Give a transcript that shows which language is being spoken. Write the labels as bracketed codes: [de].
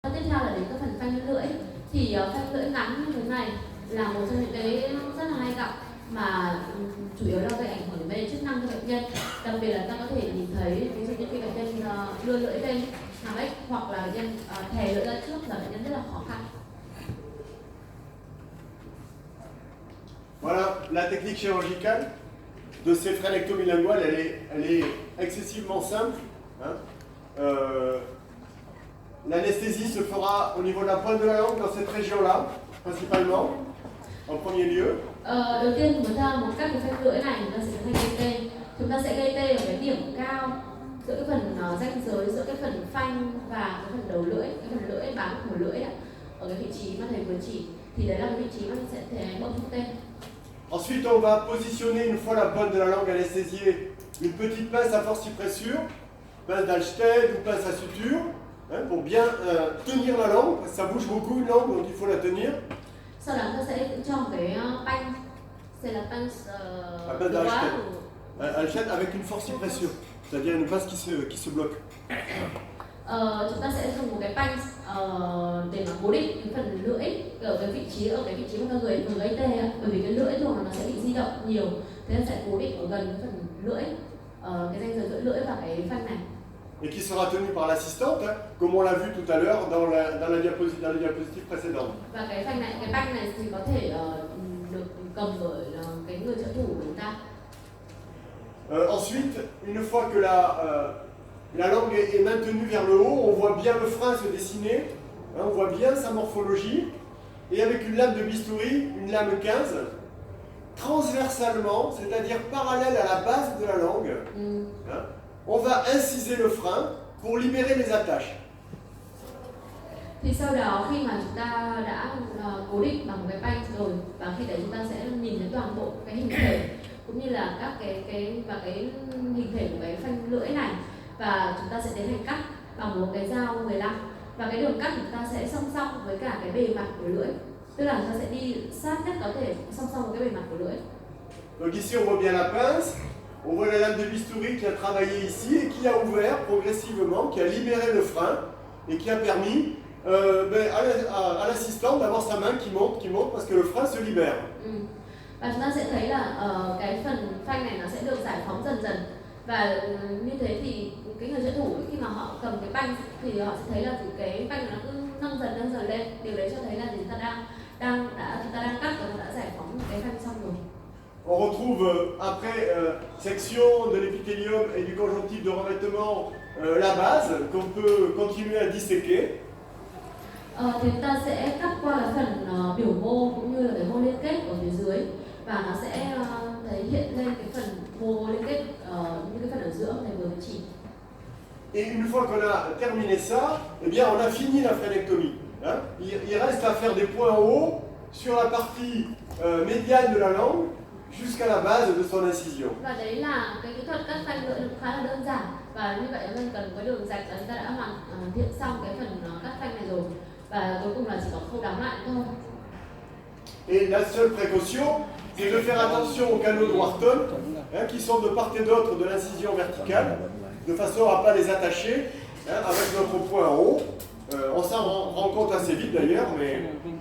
[vi] Tiếp theo là đến cái phần phanh lưỡi. Thì phanh lưỡi ngắn như thế này là một trong những cái rất là hay gặp mà chủ yếu là gây ảnh hưởng đến chức năng cho bệnh nhân. Đặc biệt là ta có thể nhìn thấy ví dụ như khi bệnh nhân đưa lưỡi lên hàm ếch hoặc là bệnh nhân thè lưỡi ra trước là bệnh nhân rất là khó khăn. [fr] Voilà, la technique chirurgicale de ces phrénectomies linguales, elle est excessivement simple. Hein. L'anesthésie se fera au niveau de la pointe de la langue dans cette région-là, principalement, en premier lieu. [vi] Đầu tiên chúng ta một các cái phanh lưỡi này chúng ta sẽ tiến hành gây tê. Chúng ta sẽ gây tê ở cái điểm cao giữa cái phần ranh giới giữa cái phần phanh và cái phần đầu lưỡi, cái phần lưỡi bám của lưỡi đó, ở cái vị trí mà thầy vừa chỉ. Thì đấy là cái vị trí mà mình sẽ thể bơm thuốc tê. [fr] Ensuite, on va positionner, une fois la pointe de la langue anesthésiée, une petite pince à forcipressure, pince d'Alsted ou pince à suture, hein, pour bien tenir la langue, parce que ça bouge beaucoup une langue, donc il faut la tenir. [vi] Sau đó ta sẽ cho một cái banh, [fr] c'est la pince d'Alsted. Alsted avec une forcipressure, c'est-à-dire une pince qui se bloque. [vi] Chúng ta sẽ dùng một cái banh để mà cố định cái phần lưỡi ở cái vị trí mà ta vừa gây tê ạ. Bởi vì cái lưỡi thường nó sẽ bị di động nhiều, thế nên sẽ cố định ở gần cái phần lưỡi, cái ranh giới giữa lưỡi và cái phanh này. [fr] Et qui sera tenu par l'assistante, hein, comme on l'a vu tout à l'heure dans la diapositive précédente. [vi] Và cái phanh này, cái banh này thì có thể được cầm bởi cái người trợ thủ của chúng ta. [fr] Ensuite, une fois que la langue est maintenue vers le haut, on voit bien le frein se dessiner, hein, on voit bien sa morphologie, et avec une lame de bistouri, une lame 15, transversalement, c'est-à-dire parallèle à la base de la langue, hein, on va inciser le frein pour libérer les attaches. [vi] Thì sau đó khi mà chúng ta đã cố định bằng cái banh rồi và khi đấy chúng ta sẽ nhìn thấy toàn bộ cái hình thể cũng như là các cái hình thể của cái phanh lưỡi này, và chúng ta sẽ tiến hành cắt bằng một cái dao 15 và cái đường cắt của chúng ta sẽ song song với cả cái bề mặt của lưỡi, tức là chúng ta sẽ đi sát nhất có thể song song với cái bề mặt của lưỡi. [fr] Donc ici on voit bien la pince, on voit la lame de bistouri qui a travaillé ici et qui a ouvert progressivement, qui a libéré le frein et qui a permis à l'assistante d'avoir sa main qui monte parce que le frein se libère. [vi] Và chúng ta sẽ thấy là cái phần phanh này nó sẽ được giải phóng dần dần, và như thế thì cái người trợ thủ khi mà họ cầm cái banh thì họ sẽ thấy là cái banh nó cứ nâng dần lên. Điều đấy cho thấy là chúng ta đang cắt và đã giải phóng cái phanh xong rồi. [fr] On retrouve après section de l'épithélium et du conjonctif de revêtement la base qu'on peut continuer à disséquer. [vi] Thì chúng ta sẽ cắt qua cái phần biểu mô cũng như là cái mô liên kết ở phía dưới, và nó sẽ thấy hiện lên cái phần mô liên kết như cái phần ở giữa này vừa chỉ. [fr] Et une fois qu'on a terminé ça, eh bien on a fini la phrénectomie. Hein. Il reste à faire des points en haut sur la partie médiane de la langue jusqu'à la base de son incision. [vi] Và đấy là cái kỹ thuật cắt phanh lưỡi khá là đơn giản, và như vậy chúng ta cần có đường rạch là chúng ta đã hoàn thiện xong cái phần cắt phanh này rồi, và cuối cùng là chỉ có khâu đóng lại thôi. [fr] Et la seule précaution, c'est de faire attention aux canaux de Wharton, hein, qui sont de part et d'autre de l'incision verticale, de façon à ne pas les attacher, hein, avec notre point en haut. On s'en rend compte assez vite d'ailleurs, mais...